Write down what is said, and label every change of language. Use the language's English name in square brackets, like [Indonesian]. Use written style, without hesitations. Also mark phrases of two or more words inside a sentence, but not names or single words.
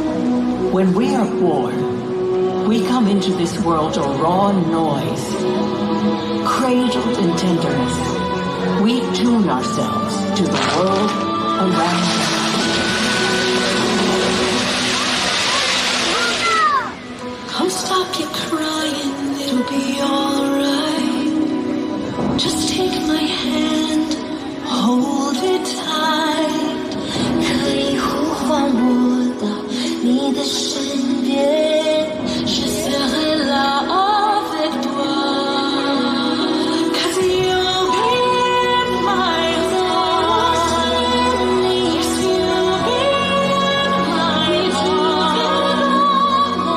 [English] When we are born, we come into this world a raw noise, Cradled in tenderness, we tune ourselves to the world around us. Come stop your crying, it'll be alright. Just take my hand, hold it tight. [Chinese] 可以呼唤我到你的身边 ， [French] Je serai là avec toi. [English] 'Cause you'll be in my heart. Yes, you'll be in my heart.